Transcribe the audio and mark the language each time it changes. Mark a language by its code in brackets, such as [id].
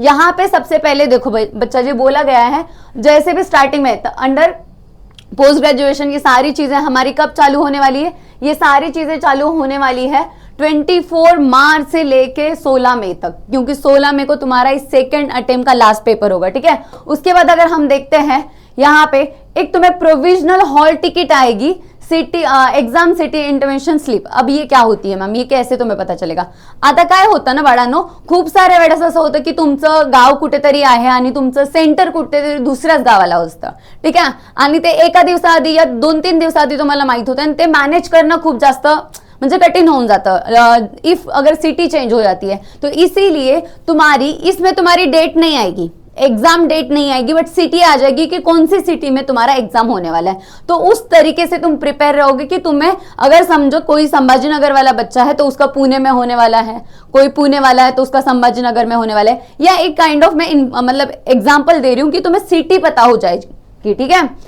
[hi] यहाँ पे सबसे पहले देखो बच्चा जी, बोला गया है जैसे भी स्टार्टिंग में अंडर पोस्ट ग्रेजुएशन की सारी चीजें हमारी कब चालू होने वाली है, ये सारी चीजें चालू होने वाली है 24 मार्च से लेके 16 मई तक, क्योंकि 16 मई को तुम्हारा इस सेकंड अटेम्प्ट का लास्ट पेपर होगा, ठीक है। उसके बाद अगर हम देखते हैं यहाँ पे एक तुम्हें प्रोविजनल हॉल टिकट आएगी, city exam city intervention slip. अब ये क्या होती है मैम, ये कैसे तुम्हें पता चलेगा। [mr] आता काय होतं ना बाळांनो, खूप साऱ्या वेळेस असं होतं की तुमचं गाव कुठेतरी आहे आणि तुमचं सेंटर कुठेतरी दुसऱ्याच गावाला असतं, ठीक आहे, आणि ते एका दिवसाआधी या 2-3 दिवसाआधी तुम्हाला माहित होतं आणि ते मॅनेज करणं खूप जास्त म्हणजे कठिन होऊन जातं [hi] इफ अगर सिटी चेंज हो जाती है। तो इसीलिए तुम्हारी इसमें तुम्हारी डेट नहीं आएगी, एग्जाम डेट नहीं आएगी, बट सिटी आ जाएगी कि कौन सी सिटी में तुम्हारा एग्जाम होने वाला है। तो उस तरीके से तुम प्रिपेयर रहोगे कि तुम्हें अगर समझो कोई संभाजीनगर वाला बच्चा है तो उसका पुणे में होने वाला है, कोई पुणे वाला है तो उसका संभाजीनगर में होने वाला है, या एक काइंड ऑफ मैं मतलब एग्जाम्पल दे रही हूँ कि तुम्हें सिटी पता हो जाएगी, ठीक है।